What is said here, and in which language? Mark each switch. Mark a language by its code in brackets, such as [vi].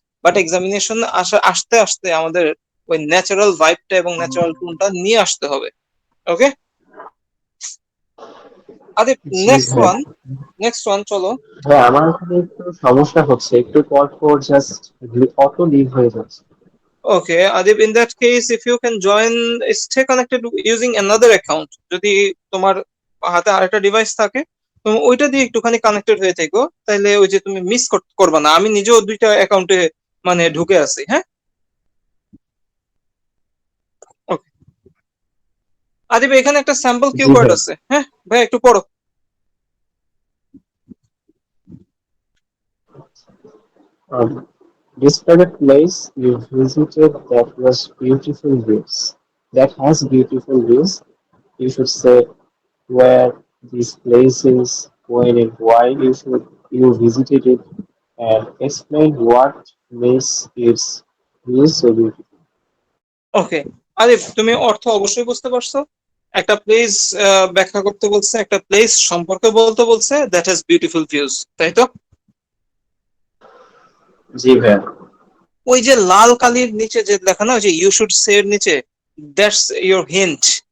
[bn] But examination আসতে আসতে আমাদের ওই ন্যাচারাল ভাইবটা এবং ন্যাচারাল টোনটা নিয়ে আসতে হবে। ওকে আরে, জি [en] next [bn] ভাইয়া। [en] One, next one চলো। [bn] ভাই আমার এখানে একটু সমস্যা হচ্ছে, একটু পর পর জাস্ট অটো লিভ হয়ে যাচ্ছে। [en] Okay, Adib, in that case, if you can join, stay connected using another account. [bn] যদি তোমার হাতে আরেকটা ডিভাইস থাকে, তুমি ওইটা দিয়ে একটুখানি কানেক্টেড হয়ে থেকো, তাহলে ওই যে তুমি মিস করবা না। আমি নিজেও 2টা অ্যাকাউন্টে মানে ঢুকে আছি, হ্যাঁ। ওকে আদিব, এখানে একটা স্যাম্পল কিউ জি [en] card [bn] ভাই। আছে, হ্যাঁ ভাই একটু পড়ো। [en] Um, describe a place you visited that was beautiful views. That has beautiful views. You should say where this place is, when and why you visited it, and explain what makes its views so beautiful. [bn] ওকে আদিব, তুমি অর্থ অবশ্যই বুঝতে পারছো। একটা place ব্যাখ্যা করতে বলছে, একটা প্লেস সম্পর্কে বলতে বলছে, [en] that has beautiful views, [bn] তাই তো? জি ভাইয়া। ওই যে লাল কালির নিচে যে লেখা না, ওই যে [en] you should say [bn] এর নিচে, [en] That's your hint.